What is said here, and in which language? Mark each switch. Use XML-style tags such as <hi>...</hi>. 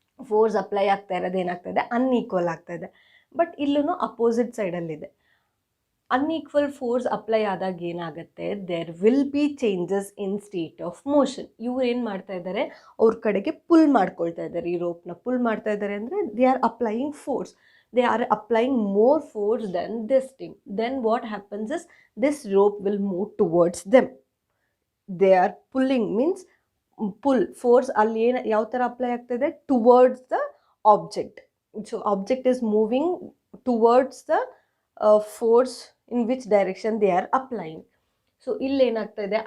<kn>Force apply ಆಗ್ತಾ ಇರೋದು ಏನಾಗ್ತಾ ಇದೆ? ಅನ್ಈಕ್ವಲ್ ಆಗ್ತಾ ಇದೆ. ಬಟ್ ಇಲ್ಲೂ ಅಪೋಸಿಟ್ ಸೈಡಲ್ಲಿದೆ. ಅನ್ಈಕ್ವಲ್ ಫೋರ್ಸ್ ಅಪ್ಲೈ ಆದಾಗ ಏನಾಗುತ್ತೆ?</kn> <en>There will be changes in state of motion.</en> <kn>ಇವ್ರು ಏನು ಮಾಡ್ತಾ ಇದ್ದಾರೆ? ಅವ್ರ ಕಡೆಗೆ ಪುಲ್ ಮಾಡ್ಕೊಳ್ತಾ ಇದ್ದಾರೆ. ಈ ರೋಪ್ನ ಪುಲ್ ಮಾಡ್ತಾ ಇದ್ದಾರೆ ಅಂದರೆ</kn> <en>They are applying force. They are applying more force than this team. Then what happens is this rope will move towards them. They are pulling means pull force.</en> <kn>ಅಲ್ಲಿ ಏನು ಯಾವ ಥರ ಅಪ್ಲೈ ಆಗ್ತಿದೆ?</kn> <en>Towards the object. So object is moving towards the force in which direction they are applying. So</en> <kn>ಇಲ್ಲಿ ಏನಾಗ್ತಾ ಇದೆ?</kn>